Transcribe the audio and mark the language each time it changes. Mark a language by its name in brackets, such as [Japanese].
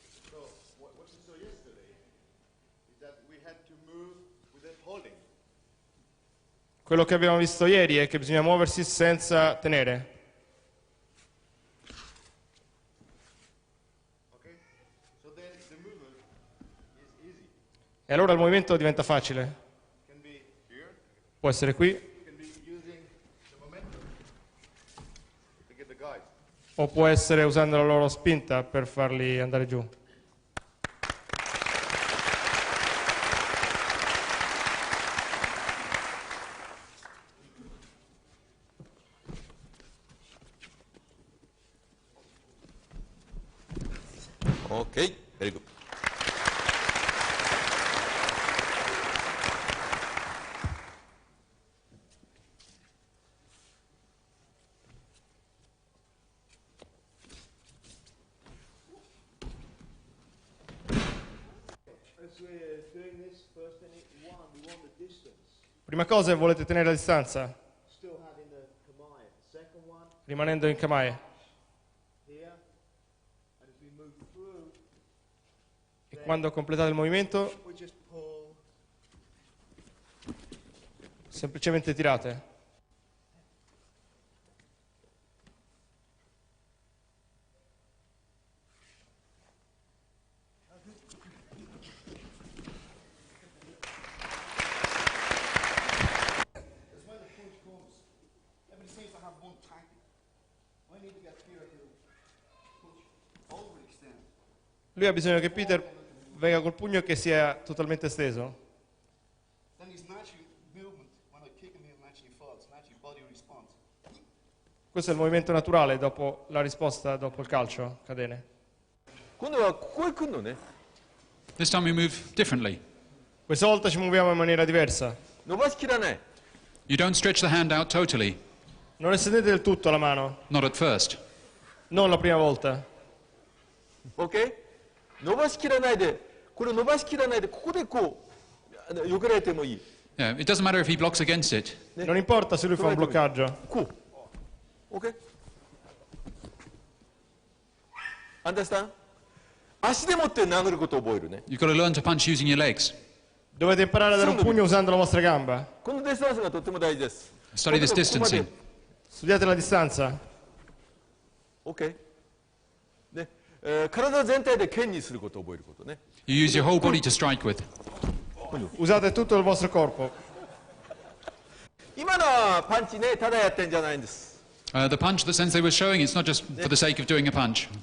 [English] So what you saw yesterday is that we had to move without holding. [Italian] Quello che abbiamo visto ieri è che bisogna muoversi senza tenere. [English] Okay? So then the movement is easy. [Italian] E allora il movimento diventa facile. [English] It can be here, [Italian] Può essere qui, [English] it can be using the momentum to get the guys. [Italian] o può essere usando la loro spinta per farli andare giù. [English] OK。 very good。 As we're doing this, first thing, we want the distance, [Italian] Prima cosa volete tenere la distanza, [English] still having the kamae. Second one, [Italian] rimanendo in kamae. [English] here, and as we move through, [Italian] E quando completate il movimento, [English] we just pull, [Italian] semplicemente tirate. [English] as when the punch comes, everybody seems to have one target. I need to get Peter to push overextend. [Italian] Lui ha bisogno che Peter venga col pugno che sia totalmente steso. [English] Then his natural movement, when I kick him, he naturally falls, naturally body response. [Italian] Questo è il movimento naturale dopo la risposta dopo il calcio, cadene. [Japanese] 今度はここへ来るのね。 [English] This time we move differently. [Italian] Questa volta ci muoviamo in maniera diversa. [Japanese] 伸ばしきらない。 [English] You don't stretch the hand out totally, [Italian] Non estendete del tutto la mano, [English] not at first. [Italian] non la prima volta. [English] OK？ [Japanese] 伸ばしきらないで、これ伸ばしきらないで、ここでこう、よけられてもいい。 [English] Yeah, it doesn't matter if he blocks against it. [Italian] Non importa se lui fa un bloccaggio. [Japanese] こう。OK？ [English] Understand？ [Japanese] 足でもって殴ることを覚えるね。 [English] You've got to learn to punch using your legs. [Italian] Dovete imparare a dare un pugno usando la vostra gamba. [Japanese] このディスタンスがとっても大事です。 [English] Study this [Japanese] ここまで [Italian] Studiate la distanza. [English] OK？ [Japanese] ね、体全体で剣にすることを覚えることね。 [English] You use your whole body to strike with. [Italian] Usate tutto il vostro corpo. [Japanese] 今のはパンチね、ただやってんじゃないんです。 [English] The punch that Sensei was showing, it's not just for the sake of doing a punch.